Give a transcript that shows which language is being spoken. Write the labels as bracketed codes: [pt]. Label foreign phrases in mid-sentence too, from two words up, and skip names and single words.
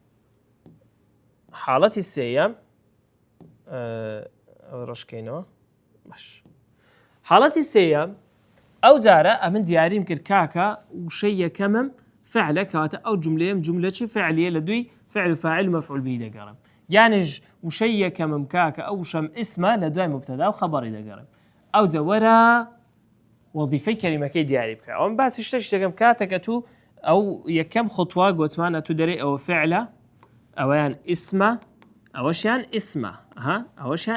[ckb] حاڵەتی سێیەم ڕشکەینەوە باش حاڵەتی سێیەم ئەو جارە ئەمن دیاریم کرد کاکە وشەی یەکەمم فعلە کەواتە ئەو جملەیەم جملەی فعلیە لە دووی [ar] فعل و فاعل [ckb] مەفعول به دەگەڕم یانیش وشەی یەکەمم کاکە ئەو وشەم ئیسمە لە دوای مبتەدا و خەبەری دەگەڕم ئەو جا وەرە وەظیفەی کەلیمەکەی دیاری بکە ئەوم باسی شتێک دەکەم کاتێکە تو ئەو یەکەم خۆتوا گوتمانە تو دەرێ ئەوە فعلە ئەوەیان ئیسمە ئەوەشیان ئیسمە ئەوەشیان